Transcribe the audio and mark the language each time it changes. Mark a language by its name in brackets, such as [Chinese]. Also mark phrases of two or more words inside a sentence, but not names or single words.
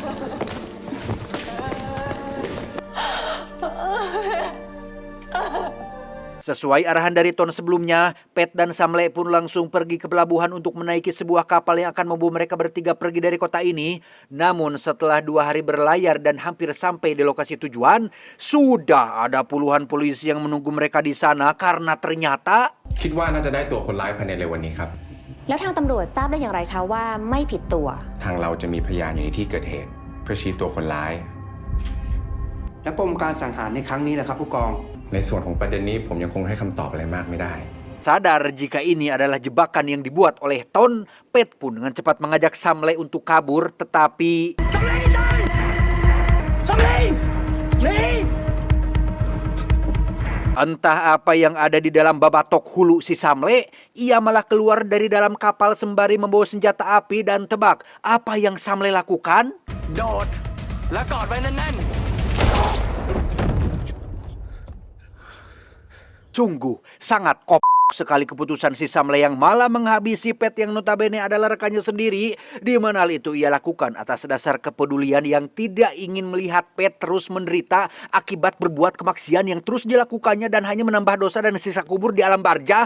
[Indonesian] Sesuai arahan dari Ton sebelumnya, Pat dan Samley pun langsung pergi ke pelabuhan untuk menaiki sebuah kapal yang akan membawa mereka bertiga pergi dari kota ini. Namun setelah 2 hari berlayar dan hampir sampai di lokasi tujuan, sudah ada puluhan polisi yang menunggu mereka di sana karena ternyata... [Thai] คิดว่าน่าจะได้ตัวคนร้ายภายในเร็ววันนี้ครับ แล้วทางตำรวจทราบได้อย่างไรคะว่าไม่ผิดตัว ทางเราจะมีพยานอยู่ในที่เกิดเหตุ เพื่อชี้ตัวคนร้าย และปมการสังหารในครั้งนี้นะครับผู้กอง ในส่วนของประเด็นนี้ผมยังคงให้คำตอบอะไรมากไม่ได้ [Indonesian] Sadar jika ini adalah jebakan yang dibuat oleh Ton, Pat pun dengan cepat mengajak Samley untuk kabur tetapi... Entah apa yang ada di dalam [Sundanese] babatok hulu [Indonesian] si Samley, ia malah keluar dari dalam kapal sembari membawa senjata api dan tebak apa yang Samley lakukan? [Thai] โดด แล้วกอดไว้แน่น [Indonesian] Sungguh sangat sekali keputusan si Samley yang malah menghabisi Pat yang notabene adalah rekannya sendiri, di mana hal itu ia lakukan atas dasar kepedulian yang tidak ingin melihat Pat terus menderita akibat berbuat kemaksian yang terus dilakukannya dan hanya menambah dosa dan sisa kubur di alam barzah.